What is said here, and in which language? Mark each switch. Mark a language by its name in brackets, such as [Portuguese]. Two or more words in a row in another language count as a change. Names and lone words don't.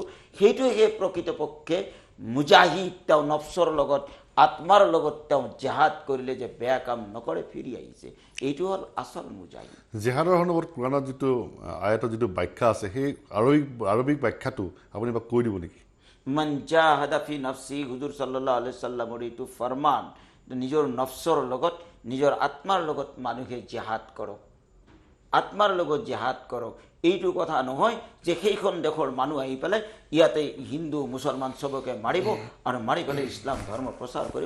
[Assamese] সেইটোহে প্ৰকৃতপক্ষে মুজাহিদ। তেওঁ নফছৰ লগত, আত্মাৰ লগত তেওঁ জেহাদ কৰিলে যে বেয়া কাম নকৰে, ফিৰি আহিছে, এইটো হ'ল আচল মুজাহিদ। জেহাদৰ সন্দৰ্ভত কোৰাণত যিটো আয়াতৰ যিটো ব্যাখ্যা আছে, সেই আৰবিক ব্যাখ্যাটো আপুনি এবাৰ কৈ দিব নেকি? [Arabic] من جاهد في نفسي, [Assamese] হুজুৰ [Arabic] صلى الله عليه سلم [Assamese] এইটো ফৰমান, নিজৰ নফছৰ লগত, নিজৰ আত্মাৰ লগত মানুহে জেহাদ কৰক, আত্মাৰ লগত জেহাদ কৰক। এইটো কথা নহয় যে সেইখন দেশৰ মানুহ আহি পেলাই ইয়াতে হিন্দু মুছলমান চবকে মাৰিব আৰু মাৰি পেলাই ইছলাম ধৰ্ম প্ৰচাৰ কৰিব।